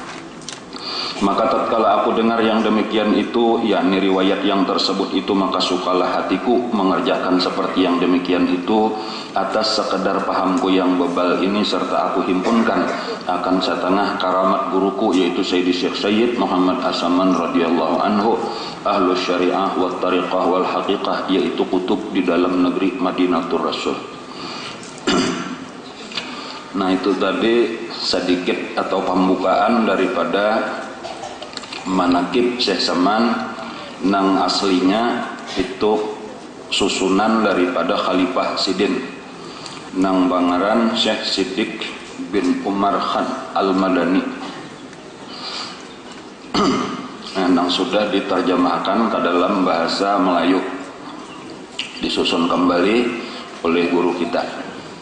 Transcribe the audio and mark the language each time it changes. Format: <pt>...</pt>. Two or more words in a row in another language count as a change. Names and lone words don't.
<ms>Maka tatkala aku dengar yang demikian itu, yakni riwayat yang tersebut itu, maka sukalah hatiku mengerjakan seperti yang demikian itu atas sekedar pahamku yang bebal ini, serta aku himpunkan akan setengah karamat guruku, yaitu Sayyidi Syekh Sayyid Muhammad As-Saman</ms> <ar>radhiyallahu anhu, ahlus syariah wal tariqah wal haqiqah,</ar> <ms>yaitu kutub di dalam negeri Madinatul Rasul.</ms> <bjn>Nah, itu tadi sedikit atau pembukaan daripada manaqib Syekh Saman, nang aslinya itu susunan daripada Khalifah Sidin nang bangaran Syekh Siddiq bin Umar Khan Al-Madani, nang sudah diterjemahkan ke dalam bahasa Melayu, disusun kembali oleh guru kita.</bjn>